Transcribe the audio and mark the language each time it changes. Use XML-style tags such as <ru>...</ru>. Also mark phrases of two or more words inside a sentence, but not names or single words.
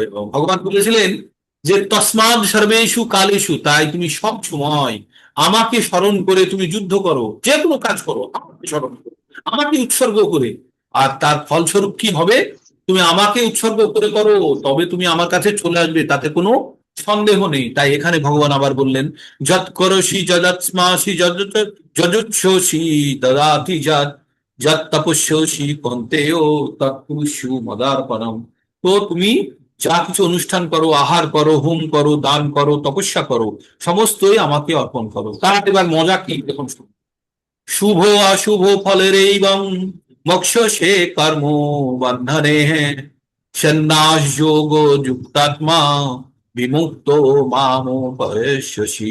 <bn>ভগবান বলেছিলেন যে</bn> <sa>তস্মাৎ সর্বেষু কালেষু,</sa> <bn>তাই তুমি সব সময় আমাকে স্মরণ করে তুমি যুদ্ধ করো, যে কোনো কাজ করো আমাকে স্মরণ করো, আমাকে উৎসর্গ করে। আর তার ফলস্বরূপ কি হবে, তুমি আমাকে উৎসর্গ করে করো, তবে তুমি আমার কাছে চলে আসবে, তাতে কোনো সন্দেহ নেই। তাই এখানে ভগবান আবার বললেন,</bn> <sa>যৎ করোষি যদস্মাসি যজুচ্ছ্বসি দদাতি যৎ, যৎ তপস্যসি কন্তেয় তৎকুরুষু মদার্পণম।</sa> <bn>তো তুমি যা কিছু অনুষ্ঠান করো, আহার করো, হোম করো, দান করো, তপস্যা করো, সমস্তই আমাকে অর্পণ করো। তার এবার মজা কি দেখুন, শুভ অশুভ ফলের এবং মোক্ষ সে কর্ম বন্ধনে হ্যাঁ,</bn> <sa>সন্ন্যাস যোগ যুক্তাত্মা বিমুক্ত মামোপশ্যসি।</sa>